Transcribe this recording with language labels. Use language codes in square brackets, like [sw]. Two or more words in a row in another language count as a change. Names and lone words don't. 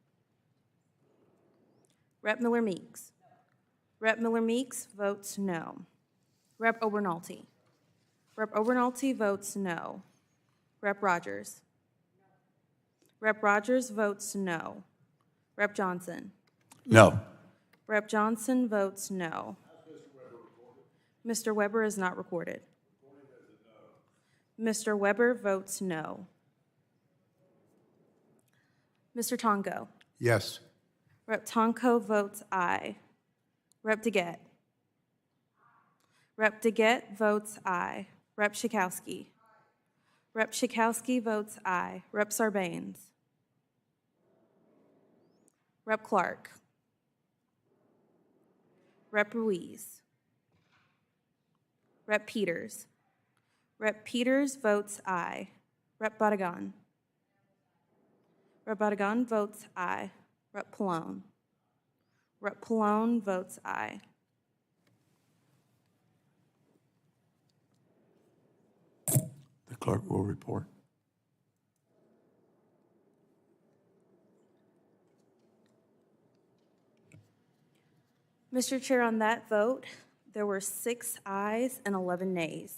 [en] Rep. Miller-Meeks. Rep. Miller-Meeks votes no. Rep. Obernolte. Rep. Obernolte votes no. Rep. Rogers. Rep. Rogers votes no. Rep. Johnson. No. Rep. Johnson votes no. Mr. Weber is not recorded. Mr. Weber votes no. Mr. Tonko. Yes. Rep. Tonko votes aye. Rep. DeGette. Rep. DeGette votes aye. Rep. Schakowsky. Rep. Schakowsky votes aye. Rep. Sarbanes. Rep. Clark. Rep. Ruiz. Rep. Peters. Rep. Peters votes aye. Rep. Badagan. Rep. Badagan votes aye. Rep. Pallone. Rep. Pallone votes aye. The clerk will report. Mr. Chair, on that vote, there were 6 ayes and 11 nays.